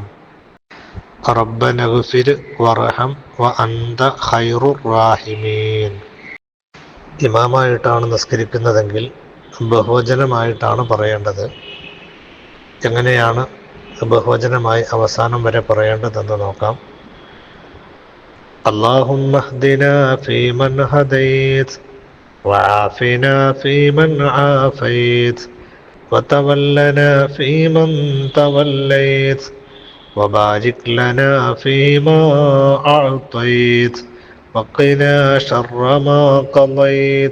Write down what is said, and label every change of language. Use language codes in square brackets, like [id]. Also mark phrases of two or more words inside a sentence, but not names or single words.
[ar] ربنا اغفر وارحم وأنت خير الراحمين. [ml] ഇമാമായിട്ടാണ് നിസ്കരിക്കുന്നതെങ്കിൽ ബഹുവചനമായിട്ടാണ് പറയേണ്ടത്. എങ്ങനെയാണ് ബഹുവചനമായി അവസാനം വരെ പറയേണ്ടതെന്ന് നോക്കാം. [ar] اللهم اهدنا فيمن هديت وعافنا فيمن عافيت وتولنا فيمن توليت وبارك لنا فيما أعطيت وقنا شر ما قضيت